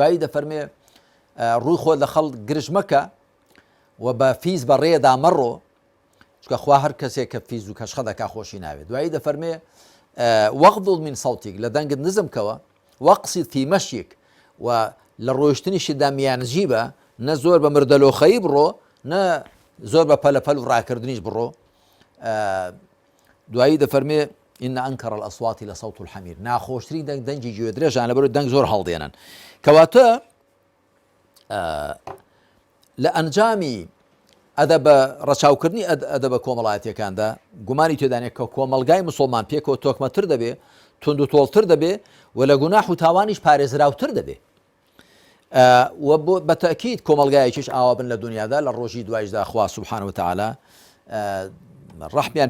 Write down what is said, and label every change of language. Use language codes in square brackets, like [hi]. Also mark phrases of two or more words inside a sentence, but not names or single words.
[ckb] دوایی دەفەرمێ ڕووی خۆ لە خەڵک گرژ مەکە و بە فیز بەڕێدا مەڕۆ چکە خوا هەر کەسێک کە فیز و کەشخە دەکا خۆشی ناوێت دوایی دەفەرمێ [ar] وەغضض من صوتیک [ckb] لە دەنگت نزمکەوە [ar] وەقصد فی مەشیک [ckb] و لە ڕۆیشتنیشیدا میانزی بە نە زۆر بە مردەلۆخەیی بڕۆ نە زۆر بە پەلەپەل و ڕاکردنیش بڕۆ دوایی دەفەرمێ [ar] إن أنكر الأصوات لصوت الحمير [ckb] ناخۆشترین دەنگی گوێ درێژان لەبەر دەنگ زۆر هەڵدێنن کەواتە لە ئەنجامی ئەدەبە ڕەچاوکردنی ئەدەبە کۆمەڵایەتیەکاندا گومانی تێدانێت کە کۆمەلگای مسلمان پێکەوە تۆکمەتر دەبێ تند و تۆڵتر دەبێ و لە گوناح و تاوانیش پارێزراوتر دەبێ و بە تەکید کۆمەلگایەکیش ئاوا بن لە دنیادا لە ڕۆژی دوایشدا خوا [ar] سوبحانه وتعالى [ckb] ڕەحمیان